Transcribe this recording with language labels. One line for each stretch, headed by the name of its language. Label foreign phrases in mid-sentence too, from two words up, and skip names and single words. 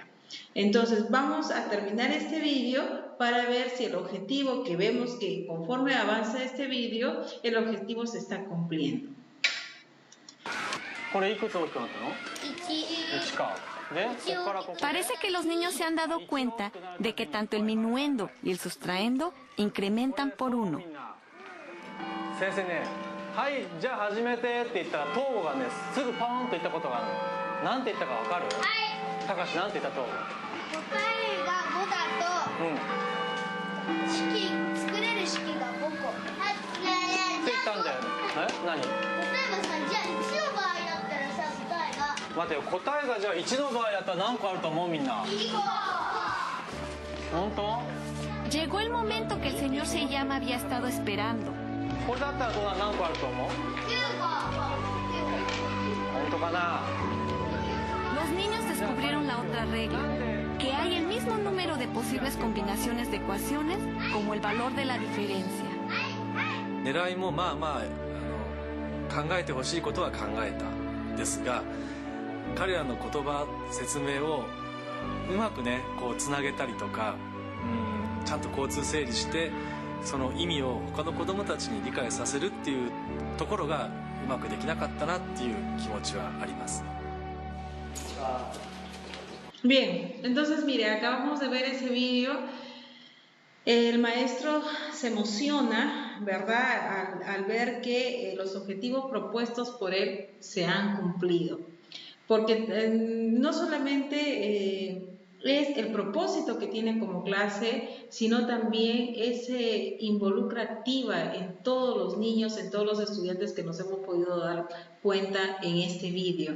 Spanish: Entonces vamos a terminar este vídeo para ver si el objetivo que vemos que conforme avanza este vídeo, el objetivo se está cumpliendo. Parece que los niños se han dado cuenta de que tanto el minuendo y el sustraendo incrementan por 1.
Japanese: 先生ね、はい、じゃあ始めてって言ったら東郷がね、すぐポーンと言ったことがあるの。なんて言ったかわかる？はい。高橋なんて言った東郷？答えが5だと作れる式が5個。って言ったんだよね。何？例えばさ、じゃあ1の場合だったらさ、答えが待てよ、答えがじゃあ1の場合だったら何個あると思うみんな？ 2個。本当？
Spanish: Llegó el momento que el señor Seyama había estado esperando.
Japanese: これだったらどう何個あると思う？ 9個。本当かな？
Spanish: Los niños descubrieron la otra regla, que hay el mismo número de posibles combinaciones de ecuaciones como el valor de la diferencia.
Japanese: 狙いもまあまあ考えてほしいことは考えたんですが、彼らの言葉説明をうまくねこうつなげたりとか、ちゃんと交通整理してその意味を他の子どもたちに理解させるっていうところがうまくできなかったなっていう気持ちはあります。
Spanish: Bien, entonces mire, acabamos de ver ese vídeo. El maestro se emociona, ¿verdad?, al ver que los objetivos propuestos por él se han cumplido. Porque no solamente es el propósito que tiene como clase, sino también se involucra activa en todos los niños, en todos los estudiantes que nos hemos podido dar cuenta en este vídeo.